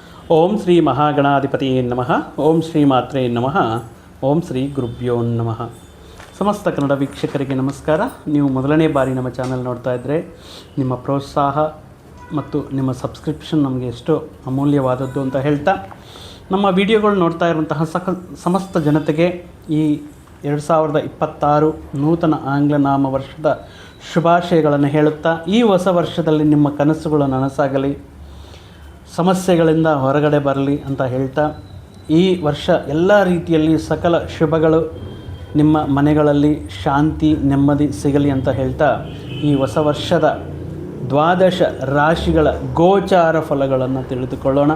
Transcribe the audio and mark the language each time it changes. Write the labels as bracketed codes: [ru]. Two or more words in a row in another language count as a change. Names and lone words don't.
[sa] ಓಂ ಶ್ರೀ ಮಹಾಗಣಾಧಿಪತಿಯೇ ನಮಃ. ಓಂ ಶ್ರೀ ಮಾತ್ರೇ ನಮಃ. ಓಂ ಶ್ರೀ ಗುರುಭ್ಯೋ ನಮಃ. [kn] ಸಮಸ್ತ ಕನ್ನಡ ವೀಕ್ಷಕರಿಗೆ ನಮಸ್ಕಾರ. ನೀವು ಮೊದಲನೇ ಬಾರಿ ನಮ್ಮ ಚಾನಲ್ ನೋಡ್ತಾ ಇದ್ದರೆ ನಿಮ್ಮ ಪ್ರೋತ್ಸಾಹ ಮತ್ತು ನಿಮ್ಮ ಸಬ್ಸ್ಕ್ರಿಪ್ಷನ್ ನಮಗೆ ಎಷ್ಟೋ ಅಮೂಲ್ಯವಾದದ್ದು ಅಂತ ಹೇಳ್ತಾ, ನಮ್ಮ ವಿಡಿಯೋಗಳು ನೋಡ್ತಾ ಇರುವಂತಹ ಸಮಸ್ತ ಜನತೆಗೆ ಈ 2026 ನೂತನ ಆಂಗ್ಲ ನಾಮ ವರ್ಷದ ಶುಭಾಶಯಗಳನ್ನು ಹೇಳುತ್ತಾ, ಈ ಹೊಸ ವರ್ಷದಲ್ಲಿ ನಿಮ್ಮ ಕನಸುಗಳು ನನಸಾಗಲಿ, ಸಮಸ್ಯೆಗಳಿಂದ ಹೊರಗಡೆ ಬರಲಿ ಅಂತ ಹೇಳ್ತಾ, ಈ ವರ್ಷ ಎಲ್ಲ ರೀತಿಯಲ್ಲಿ ಸಕಲ ಶುಭಗಳು ನಿಮ್ಮ ಮನೆಗಳಲ್ಲಿ ಶಾಂತಿ ನೆಮ್ಮದಿ ಸಿಗಲಿ ಅಂತ ಹೇಳ್ತಾ, ಈ ಹೊಸ ವರ್ಷದ 12 ರಾಶಿಗಳ ಗೋಚಾರ ಫಲಗಳನ್ನು ತಿಳಿದುಕೊಳ್ಳೋಣ.